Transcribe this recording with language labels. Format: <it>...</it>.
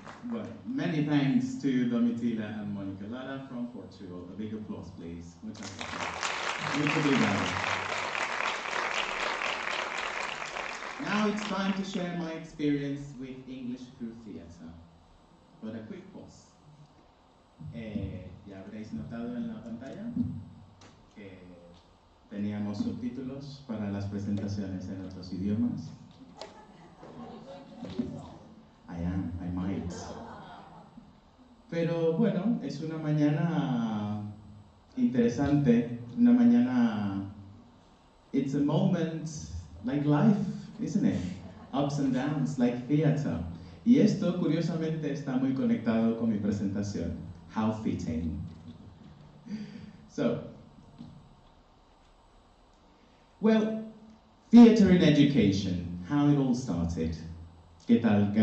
<en>Well, many thanks to Domitila and Monica Lara from Portugal. A big applause, please.</en> <es>Muchas gracias.</es> <pt>Muito obrigado.</pt> <en>Now it's time to share my experience with English through theatre. But a quick pause.</en> <es>Ya habréis notado en la pantalla que teníamos subtítulos para las presentaciones en otros idiomas.</es> <en>I might.</en> <es>Pero bueno, es una mañana interesante, una mañana,</es> <en>it's a moment like life, isn't it? Ups and downs, like theatre.</en> <es>Y esto, curiosamente, está muy conectado con mi presentación.</es> <en>How fitting. So, well, theatre in education, how it all started.</en> <es>¿Qué tal?</es>